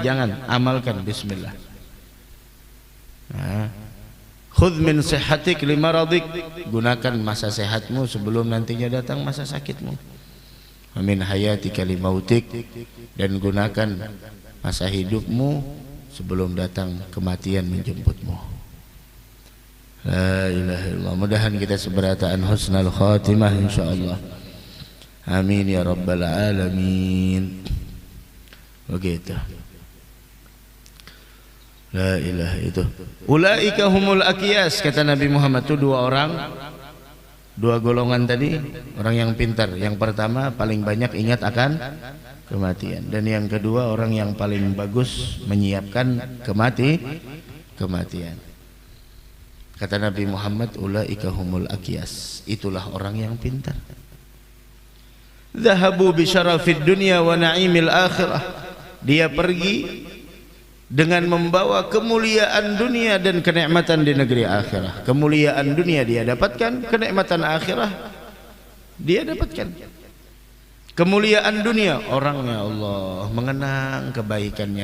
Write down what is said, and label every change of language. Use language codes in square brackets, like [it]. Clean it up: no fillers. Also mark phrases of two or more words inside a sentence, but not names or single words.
[id] Jangan, amalkan bismillah. [ar] Khudh min sihhatik limaradik. [id] Gunakan masa sehatmu sebelum nantinya datang masa sakitmu. [ar] Min hayatika limautik. [id] Dan gunakan masa hidupmu sebelum datang kematian menjemputmu. [ar] La ilaha illallah. [id] Mudahan kita seberataan [ar] husnul khatimah [id] insyaallah. [ar] Amin ya rabbal alamin. [id] Begitu. [ar] La ilaha itu. Ulaika humul aqyas, [id] kata Nabi Muhammad. Itu dua golongan tadi, orang yang pintar. Yang pertama paling banyak ingat akan kematian, dan yang kedua orang yang paling bagus menyiapkan kematian. Kata Nabi Muhammad, [ar] ulaika humul aqyas, [id] itulah orang yang pintar. [ar] Zahabu bi syarafid dunya wa na'imil akhirah. [id] Dia pergi dengan membawa kemuliaan dunia dan kenikmatan di negeri akhirah. Kemuliaan dunia dia dapatkan, kenikmatan akhirah dia dapatkan. Kemuliaan dunia, orangnya Allah mengenang kebaikannya.